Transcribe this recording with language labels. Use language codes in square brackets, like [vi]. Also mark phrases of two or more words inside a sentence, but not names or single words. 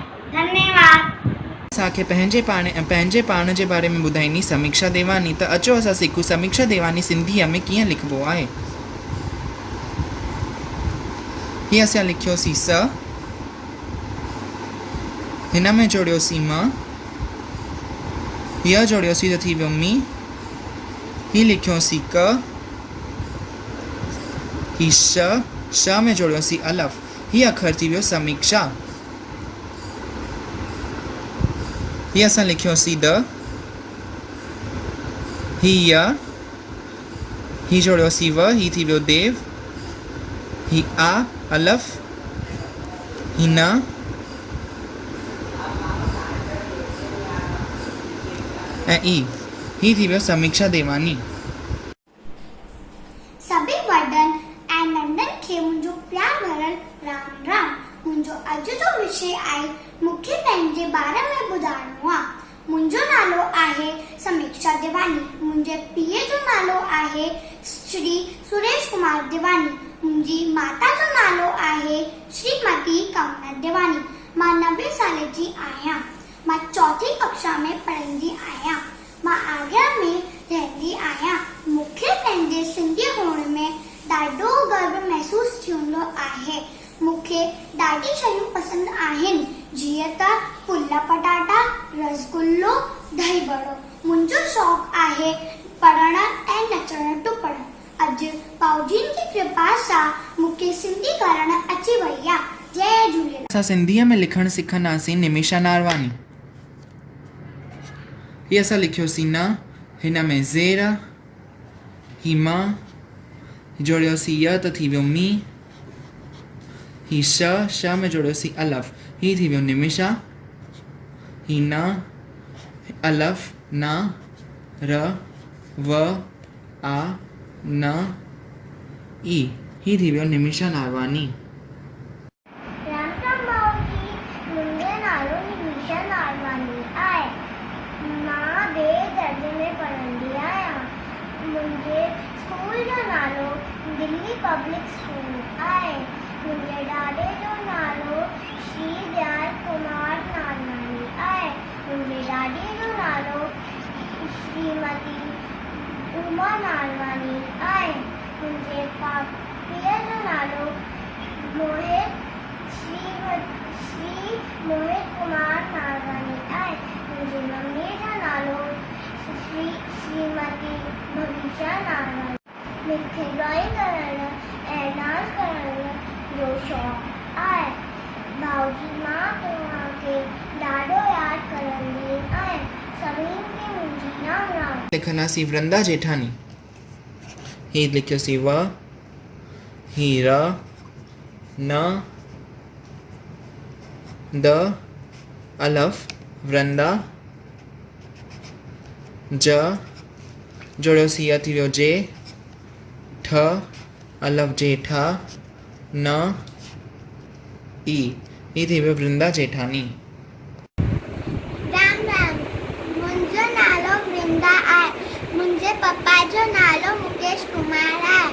[sd] धन्यवाद। असांखे पंहिंजे पाण जे बारे में ॿुधाईंदी समीक्षा देवानी। त अचो असां सिखूं समीक्षा देवानी सिंधीअ में कीअं लिखिबो आहे। ही असां लिखियोसीं स, हिन में जोड़ियोसीं म, य जोड़ियोसीं त थी वियो मी। ही लिखियोसीं क, ही श में जोड़ियोसीं अलफ। ही अखर थी वियो समीक्षा। ही असां लिखियोसीं द, ही य, ही जोड़ियोसीं व। ही थी वियो देव। ही आ अलफ। ही न, ऐं ई। ही थी वियो समीक्षा देवानी। सभी वॾनि ऐं नंढनि खे मुंहिंजो प्यार भरियल राम राम। मुंहिंजो अॼु जो विषय आहे मूंखे पंहिंजे बारे में ॿुधाइणो आहे। मुंहिंजो नालो आहे समीक्षा देवानी। मुंहिंजे पीउ जो नालो आहे श्री सुरेश कुमार देवानी। मुंहिंजी माता जो नालो आहे श्रीमती कमला देवानी। मां 90 साल जी आहियां। मां 4ठी कक्षा में पढ़ंदी आहियां। मां आगरा में रहंदी आहियां। मूंखे पंहिंजे सिंधी हुअण में ॾाढो गर्व महसूसु थींदो आहे। मूंखे ॾाढी शयूं पसंदि आहिनि, जीअं त फुल पटाटा, रसगुल्लो, दही बड़ो। मुंहिंजो शौक़ु आहे पढ़णु ऐं नचणु टुपणु। अॼु पाउजीन जी कृपा सां मूंखे सिंधी करणु अची वई आहे। जय झूलेलाल। असां सिंधीअ में लिखणु सिखंदासीं निमिषा नारवानी। ही असां लिखियोसीं न, हिन में ज़ेर। ही मां, जोड़ियोसीं य त थी वियो मी। ही श में जोड़ियोसीं अलफ। ही थी वियो निमिषा। ही न, अलफ न, र व आ न ई। ही थी वियो निमिषा नारवानी। राम राम बाबूजी, मुंहिंजो नालो निमिषा नारवानी आहे। मां ॿिए दर्जे में पढ़ंदी आहियां। मुंहिंजे स्कूल जो नालो दिल्ली पब्लिक स्कूल आहे। मुंहिंजे ॾाॾे जो नालो श्री दयाल कुमार नानवानी आहे। मुंहिंजे ॾाॾी जो नालो श्रीमती उमा नानवानी आहे। मुंहिंजे पापीअ जो नालो श्री मोहित कुमार नानवानी आहे। मुंहिंजी मम्मी जो नालो श्रीमती भविष्या नानवानी। मूंखे ड्रॉइंग करण ऐं डांस करण जो शौक़ु आहे। भाऊजी मां तव्हांखे ॾाढो यादि करंदी आहियां। सभिनी खे मुंहिंजी राम राम। लिखंदासीं वृंदा जेठानी। ही लिखियोसीं व, ही र, न, द, अलफ, वृंदा, ज, जोड़ियोसीं य थी वियो जे, ठ, अलफ जेठा, न, ई, ही थी वियो वृंदा जेठानी। राम राम। मुंहिंजो नालो वृंदा आहे। मुंहिंजे पप्पा जो नालो मुकेश कुमार आहे।